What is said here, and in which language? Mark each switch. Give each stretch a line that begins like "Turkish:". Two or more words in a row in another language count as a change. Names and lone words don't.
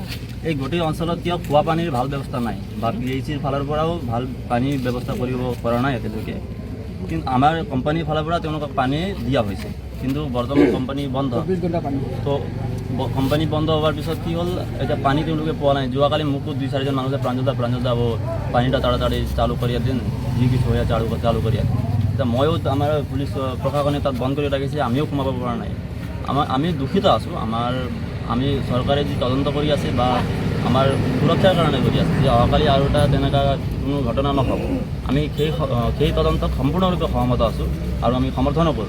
Assamese: এই গোটেই অঞ্চলত কিয় খোৱা পানীৰ ভাল ব্যৱস্থা নাই, বা PHCৰ ফালৰ পৰাও ভাল পানীৰ ব্যৱস্থা কৰিব পৰা নাই এতিয়ালৈকে। কিন্তু আমাৰ কোম্পানীৰ ফালৰ পৰা তেওঁলোকক পানী দিয়া হৈছে, কিন্তু বৰ্তমান কোম্পানী বন্ধ। তো কোম্পানী বন্ধ হোৱাৰ পিছত কি হ'ল, এতিয়া পানী তেওঁলোকে পোৱা নাই। যোৱাকালি মোকো 2-4জন মানুহে প্ৰাঞ্জল যাব পানীটা তাড়াতাড়ি
Hindi: चालू करिये दिन,
Assamese: যি কিছু হয়ে
Hindi: चालू करिये दिन।
Assamese: তা ময়ো আমাৰ পুলিচ প্ৰশাসনে তাত বন্ধ কৰি ৰাখিছে, আমিও সোমাব পৰা নাই। আমি দুখিত আছোঁ। আমি চৰকাৰে যি তদন্ত কৰি আছে বা আমাৰ সুৰক্ষাৰ কাৰণে কৰি আছে, যে অহাকালি আৰু এটা তেনেকুৱা কোনো ঘটনা নহ'ব, আমি সেই তদন্তত সম্পূৰ্ণৰূপে সহমত আছোঁ আৰু আমি সমৰ্থনো কৰোঁ।